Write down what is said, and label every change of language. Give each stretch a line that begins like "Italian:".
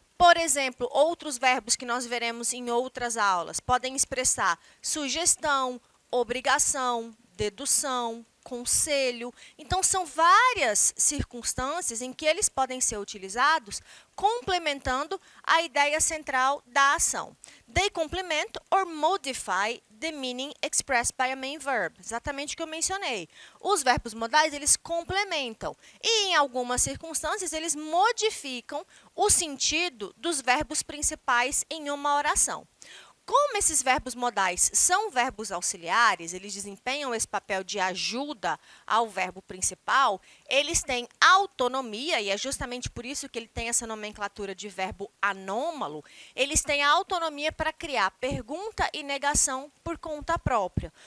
Portuguese: Por exemplo, outros verbos que nós veremos em outras aulas podem expressar sugestão, obrigação, dedução, conselho. Então, são várias circunstâncias em que eles podem ser utilizados complementando a ideia central da ação.
English: They complement or modify the meaning expressed by a main verb.
Portuguese: Exatamente o que eu mencionei. Os verbos modais, eles complementam e, em algumas circunstâncias, eles modificam o sentido dos verbos principais em uma oração. Como esses verbos modais são verbos auxiliares, eles desempenham esse papel de ajuda ao verbo principal, eles têm autonomia, e é justamente por isso que ele tem essa nomenclatura de verbo anômalo, eles têm a autonomia para criar pergunta e negação por conta própria.